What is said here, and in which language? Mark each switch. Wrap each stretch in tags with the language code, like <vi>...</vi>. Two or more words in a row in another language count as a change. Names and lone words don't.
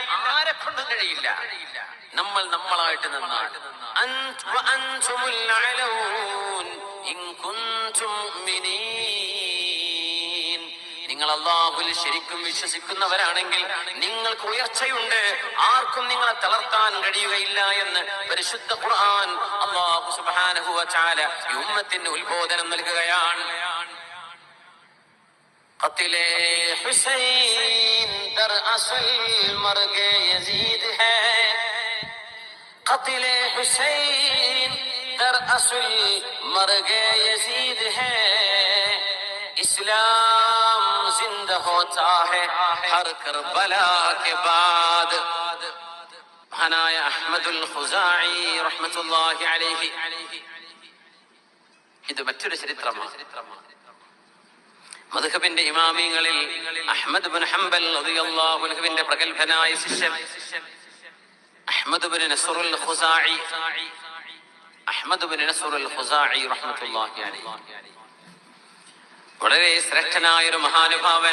<ml>നമ്മൾ നമ്മളായിട്ട് നിന്നാൽ നിങ്ങൾ അല്ലാഹുവിൽ ശരിക്കും വിശ്വസിക്കുന്നവരാണെങ്കിൽ നിങ്ങൾക്ക് ഉയർച്ചയുണ്ട്, ആർക്കും നിങ്ങളെ തളർത്താൻ കഴിയുകയില്ല എന്ന് പരിശുദ്ധ ഖുർആൻ</ml> <ar>الله سبحانه وتعالى</ar> <ml>ഈ ഉമ്മത്തിന് ഉത്ബോധനം നൽകുകയാണ്.</ml> <ur>قتل حسین در اصل مرگ یزید ہے, ഖത്ലേ ഹുസൈൻ در اصل مرگ یزید ہے اسلام زندہ ہوتا ہے ہر کربلا کے بعد.</ur> <ml>മഹാനായ അഹ്മദുൽ ഖുസാഇ</ml> <ar>رحمة الله عليه.</ar> <ml>ഇത് മറ്റൊരു ചരിത്രമാണ്. മദ്ഹബിന്റെ ഇമാമിങ്ങളിൽ അഹ്മദ് ബിൻ ഹംബൽ റളിയല്ലാഹു അൻഹുവിന്റെ പ്രഗൽഭനായ ശിഷ്യൻ അഹ്മദ് ബിൻ നസ്റുൽ ഖുസാഇ</ml> <ar>رحمة الله عليه</ar> <ml>വളരെ ശ്രേഷ്ഠനായ ഒരു മഹാനുഭാവൻ.</ml>